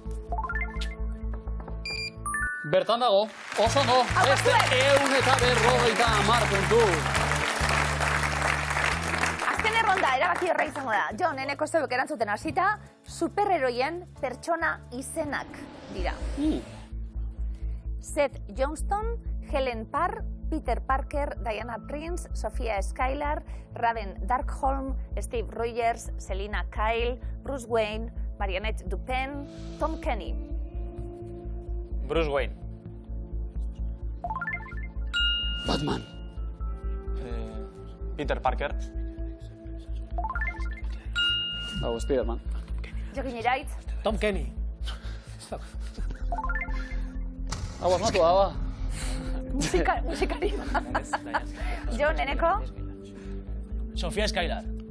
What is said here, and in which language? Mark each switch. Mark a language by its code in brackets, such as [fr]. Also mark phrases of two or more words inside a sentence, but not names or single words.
[eu] Bertan dago, oso ondo, beste 150 puntu. Azken erronda, erabaki horra izango da. Jon Eneko zeuk erantzuten hasita, superheroien pertsona izenak dira. Seth Johnston, Helen Parr, Peter Parker, Diana Prince, Sofia Skylar, Raven Darkholm, Steve Rogers, Selina Kyle, Bruce Wayne, Marianette Dupin, Tom Kenny. Bruce Wayne. Batman. Peter Parker. Hau, Spiderman. Jokin Iraitz. Tom Kenny. Hau, asmatu, hau. Musikari. Jon Eneko. Sofia Skylar.